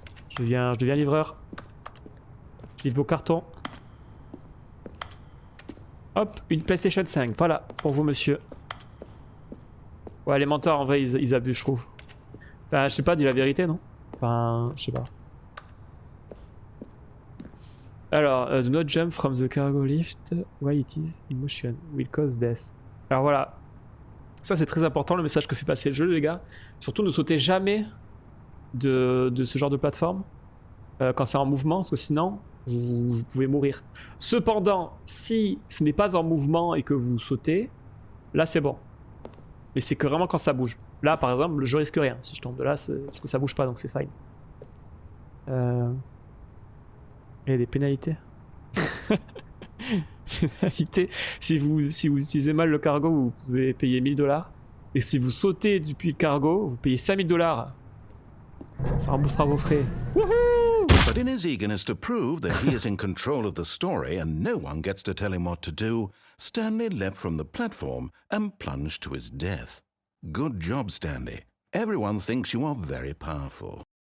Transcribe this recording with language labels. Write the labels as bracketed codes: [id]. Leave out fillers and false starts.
[fr] Je deviens livreur. Je livre vos cartons. Hop, une PlayStation 5. Voilà, pour vous monsieur. Ouais, les menteurs en vrai ils abusent je trouve. Enfin, je sais pas, dis la vérité non? Enfin, je sais pas. [en] Alors, do not jump from the cargo lift while it is in motion, will cause death. [fr] Alors voilà, ça c'est très important le message que fait passer le jeu les gars. Surtout ne sautez jamais de ce genre de plateforme quand c'est en mouvement, parce que sinon vous pouvez mourir. Cependant, si ce n'est pas en mouvement et que vous sautez, là c'est bon. Mais c'est que vraiment quand ça bouge. Là par exemple, je risque rien si je tombe de là, parce que ça bouge pas donc c'est fine. Il y a des pénalités. Pénalité. Si vous utilisez mal le cargo, vous pouvez payer 1000 $. Et si vous sautez depuis le cargo, vous payez 5000 $. Ça remboursera vos frais. Wouhou! [en] But in his eagerness to prove that he is in control of the story and no one gets to tell him what to do, Stanley leapt from the platform and plunged to his death. Good job, Stanley. Everyone thinks you are very powerful.